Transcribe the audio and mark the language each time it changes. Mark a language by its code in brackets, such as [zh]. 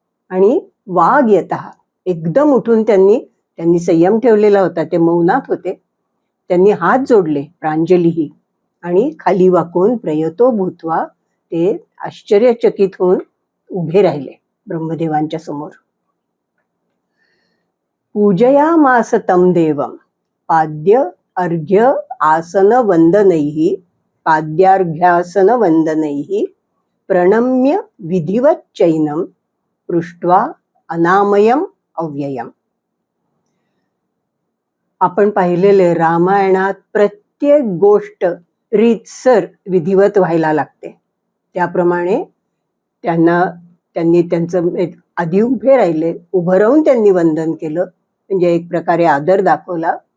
[mr] आणि वाग येतः एकदम उठून त्यांनी संयम ठेवलेला होता, ते मौनात होते. त्यांनी हात जोडले प्रांजलीही, आणि खाली वाकून [sa] प्रयतो भूत्वा [mr] ते आश्चर्यचकित होऊन उभे राहिले ब्रह्मदेवांच्या समोर. [sa] पूजयामास तम देवम पाद्य अर्घ्य आसन वंदनैः पाद्यार्घ्यासन वंदनैः प्रणम्य विधिवत चैनम पृष्ट्वा अनामयम अव्ययम. [mr] आपण पाहिलेले रामायणात प्रत्येक गोष्ट रीतसर विधिवत व्हायला लागते. त्याप्रमाणे त्यांनी त्यांचं आधी उभे राहिले, उभं राहून त्यांनी वंदन केलं, म्हणजे एक प्रकारे आदर दाखवला.